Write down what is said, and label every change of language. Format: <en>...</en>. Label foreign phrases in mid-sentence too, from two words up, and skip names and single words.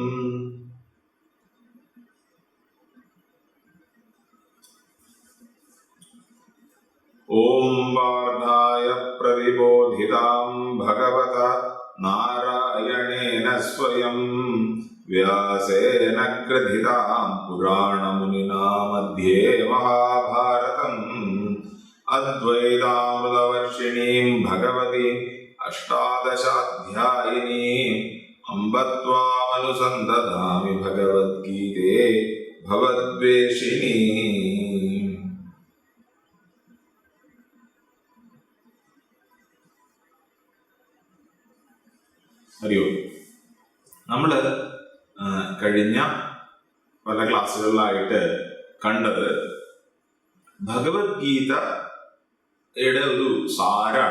<sa>ओम पार्थाय प्रतिबोधितां भगवता नारायणेन स्वयं व्यासेन ग्रथितां पुराणमुनिना मध्ये महाभारतम् अद्वैतामृतवर्षिणीं भगवतीं अष्टादशाध्यायिनीं अम्ब त्वामनुसन्दधामि भगवद्गीते भवद्वेषिणी।</sa> <ml>അറിയോ, നമ്മള് കഴിഞ്ഞ പല ക്ലാസ്സുകളിലായിട്ട് കണ്ടത് ഭഗവത്ഗീതയുടെ ഒരു സാരാണ്.</ml>